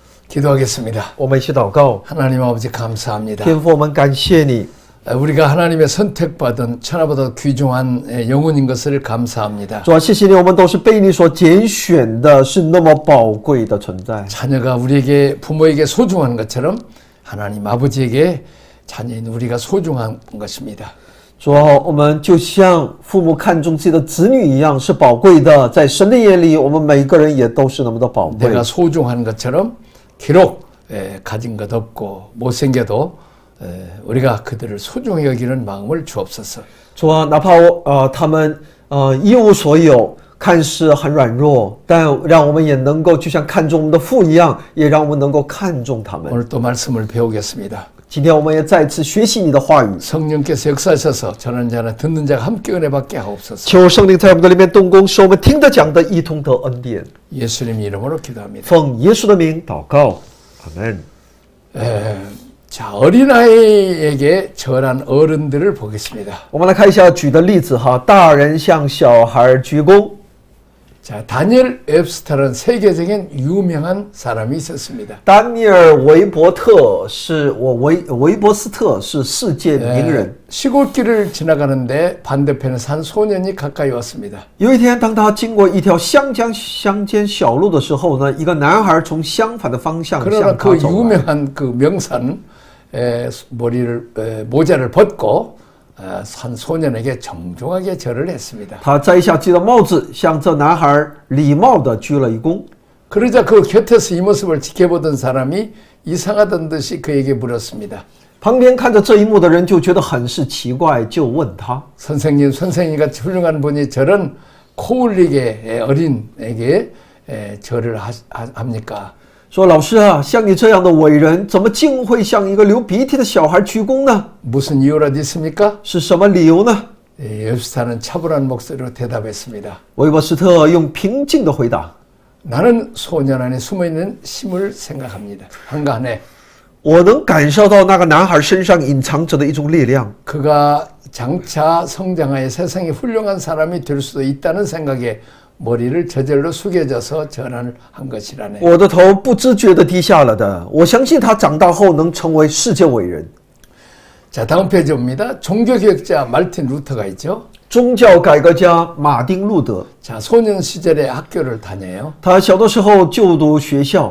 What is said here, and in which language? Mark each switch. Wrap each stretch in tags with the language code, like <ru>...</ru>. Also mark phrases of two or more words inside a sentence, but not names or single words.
<ko>기도하겠습니다.</ko> <zh>我们一起祷告。</zh> <ko>하나님 아버지 감사합니다.</ko> <zh>天父，我们感谢你，</zh> <ko>우리가 하나님의 선택받은 천하보다 귀중한 영혼인 것을 감사합니다.</ko> <zh>主啊，谢谢你，我们都是被你所拣选的，是那么宝贵的存在。</zh> <ko>자녀가 우리에게 부모에게 소중한 것처럼 하나님 아버지에게 자녀인 우리가 소중한 것입니다.</ko> <zh>主啊，我们就像父母看重自己的子女一样，是宝贵的。在神的眼里，我们每个人也都是那么的宝贵。</zh> <ko>내가 소중한 것처럼 기록 가진 것 없고 못생겨도 우리가 그들을 소중히 여기는 마음을 주옵소서.</ko> <zh>主啊，哪怕他们一无所有，看似很软弱，但让我们也能够就像看重我们的父一样，也让我们能够看重他们。</zh> <ko>오늘 또 말씀을 배우겠습니다.</ko> <zh>今天我们也再次学习你的话语，</zh> <ko>성령께서 역사하셔서 전하는 자나 듣는 자가 함께 은혜 받게 하옵소서.</ko> <zh>求圣灵在我们的里面动工，使我们听得讲的一同得恩典。</zh> <ko>예수님 이름으로 기도합니다.</ko> <zh>奉耶稣的名祷告，阿门。</zh> <ko>자, 어린아이에게 절한 어른들을 보겠습니다.</ko> <zh>我们来看一下举的例子哈，大人向小孩鞠躬。</zh> <ko>자, 다니엘 웹스터는 세계적인 유명한 사람이 있었습니다.</ko> <zh>丹尼尔·韦伯特是韦伯斯特是世界名人。</zh> <ko>시골길을 지나가는데 반대편에서 한 소년이 가까이 왔습니다.</ko> <zh>有一天，当他经过一条乡间小路的时候呢，一个男孩从相反的方向</zh> <ko>그러나</ko> <zh>向</zh> <ko>그</ko> <zh>他走来。</zh> <ko>유명한 그 명사는 모자를 벗고 한 소년에게 정중하게 절을 했습니다.</ko> <zh>他摘下自己的帽子，向这男孩礼貌地鞠了一躬。</zh> <ko>그러자 그 곁에서 이 모습을 지켜보던 사람이 이상하던 듯이 그에게 물었습니다.</ko> <zh>旁边看着这一幕的人就觉得很是奇怪，就问他</zh> <ko>선생님같이 훌륭한 분이 저런 코 흘리게 어린에게 절을 합니까?</ko> <zh>说：“老师啊，像你这样的伟人，怎么竟会向一个流鼻涕的小孩鞠躬呢？</zh> <ko>무슨 이유라도 있습니까?</ko> <zh>是什么理由呢？”</zh> <ko>웹스터는 차분한 목소리로 대답했습니다.</ko> <zh>韦伯斯特用平静的回答</zh> <ko>나는 소년 안에 숨어있는 힘을 생각합니다. 한가하네.</ko> <zh>我能感受到那个男孩身上隐藏着的一种力量。</zh> <ko>그가 장차 성장하여 세상에 훌륭한 사람이 될 수도 있다는 생각에 머리를 저절로 숙여져서 전환을 한 것이라네.</ko> <zh>我的头不自觉地低下了的。我相信他长大后能成为世界伟人。</zh> <ko>자, 다음 페이지 봅니다. 종교개혁자 말틴 루터가 있죠.</ko> <zh>宗教改革家马丁·路德，</zh> <ko>자, 소년 시절에 학교를 다녀요.</ko> <zh>他小的时候就读学校。</zh>